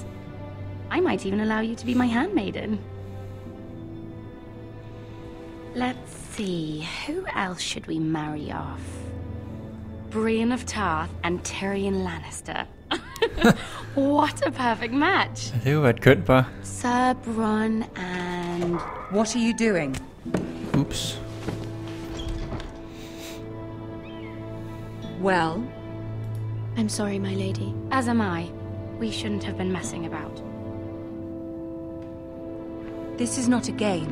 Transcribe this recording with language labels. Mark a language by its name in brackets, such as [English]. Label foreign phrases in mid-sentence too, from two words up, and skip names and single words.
[English] I might even allow you to be my handmaiden. Let's see, who else should we marry off? Brienne of Tarth and Tyrion Lannister. What a perfect match! [Danish] Det kunne være et kønt par. [English] Sir Bronn and... What are you doing? Oops. Well? I'm sorry, my lady. As am I. We shouldn't have been messing about. This is not a game.